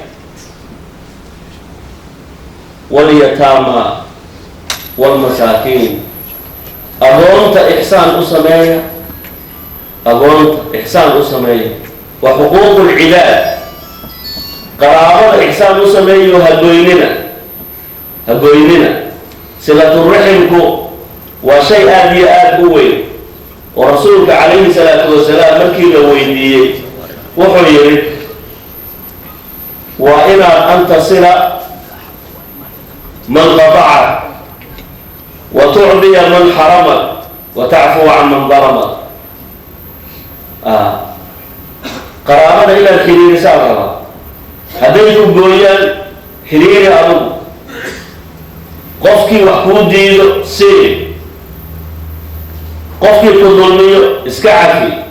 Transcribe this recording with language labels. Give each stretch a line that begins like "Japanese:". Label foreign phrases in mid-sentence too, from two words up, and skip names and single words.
Arabic: واليتامى والمساكين
Somali: agoonta ixsaan u sameeya agoonta ixsaan u sameeya waa xuquuqu lcibaad qaraabada ixsaan u sameeyo hagoynina silaturaximku waa shay aada iyo aada u weyn oo rasuulka
Arabic: عليه الصلاة والسلام
Somali: markii la weydiiyey wuxuu yidhi waa inaad
Arabic: أن تصل من قطع وتعطي من حرم وتعفو عن من ظلم
Somali: qaraabada inaad xiriirisaa la rabaa hadday ku gooyaan xiriiri adugu qofkii wax kuu diido sii qofkii ku dulmiyo iska cafi